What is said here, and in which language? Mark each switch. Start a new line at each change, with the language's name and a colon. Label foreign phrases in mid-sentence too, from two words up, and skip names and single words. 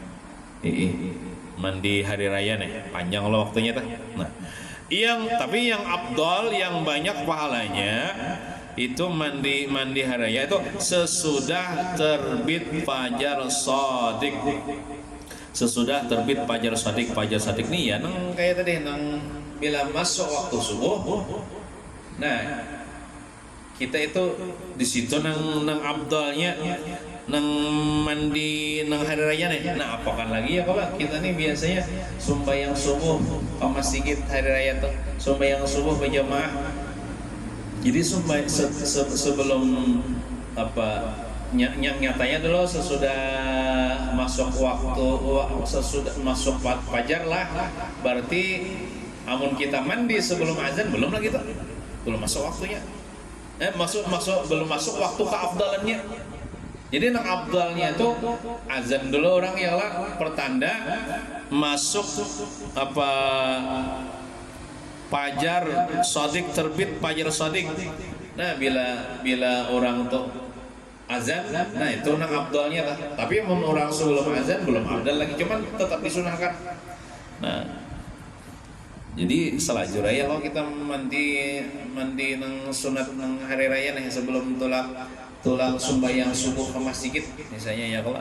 Banjar: Mandi hari raya nih panjang loh waktunya tuh.
Indonesian: Nah, yang afdal yang banyak pahalanya itu mandi hari raya itu sesudah terbit fajar shadiq.
Banjar: Sesudah terbit fajar shadiq nih ya nang kayak tadi nang bila masuk waktu subuh. Nah, kita itu di situ nang afdalnya nang mandi nang hari raya nih. Nah, apakan lagi ya kalau kita nih biasanya sembahyang subuh ke masjid hari raya tuh, sembahyang subuh berjamaah. Jadi sebelum nyatanya dulu sesudah masuk sesudah masuk fajar lah, berarti amun kita mandi sebelum azan belum lagi tuh, belum masuk waktunya.
Indonesian: Belum masuk waktu keafdalannya.
Banjar: Jadi nang afdalnya itu azan dulu orang ya lah, pertanda masuk fajar shadiq, terbit fajar shadiq. Nah, bila orang tuh azan, nah itu nang afdalnya lah.
Indonesian: Tapi orang sebelum azan belum afdal lagi, cuman tetap disunahkan.
Banjar: Nah, jadi selajur raya kalau kita mandi nang sunat nang hari raya nih sebelum tulang sembahyang subuh ke masjid misalnya ya kalau.